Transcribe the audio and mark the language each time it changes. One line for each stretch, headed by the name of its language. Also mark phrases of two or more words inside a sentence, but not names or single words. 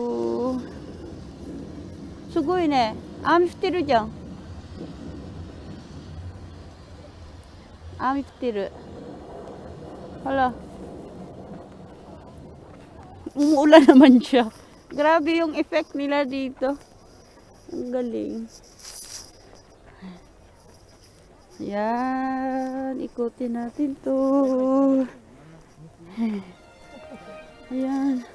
Japanese: すごいね。雨降ってるじゃん。雨降ってる。Hala.
Filipino: Umuulan naman siya. Grabe yung effect nila dito. Ang galing. Yan. Ikutin natin to. Ayan.